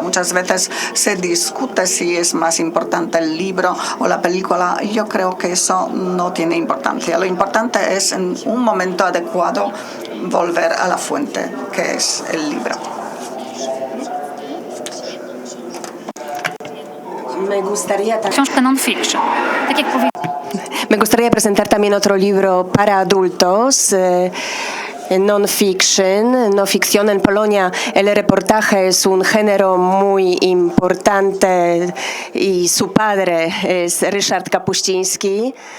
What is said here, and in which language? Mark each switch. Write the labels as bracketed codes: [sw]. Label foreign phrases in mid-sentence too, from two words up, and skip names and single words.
[es] Muchas veces se discute si es más importante el libro o la película. Yo creo que eso no tiene importancia. Lo importante es en un momento adecuado volver a la fuente, que es el libro. Me gustaría [pl] książkę non-fiction. Tak jak powiedziałam, [es] Me gustaría presentar también otro libro para adultos, non-fiction, no ficción. En Polonia el reportaje es un género muy importante y su padre es Ryszard Kapuściński.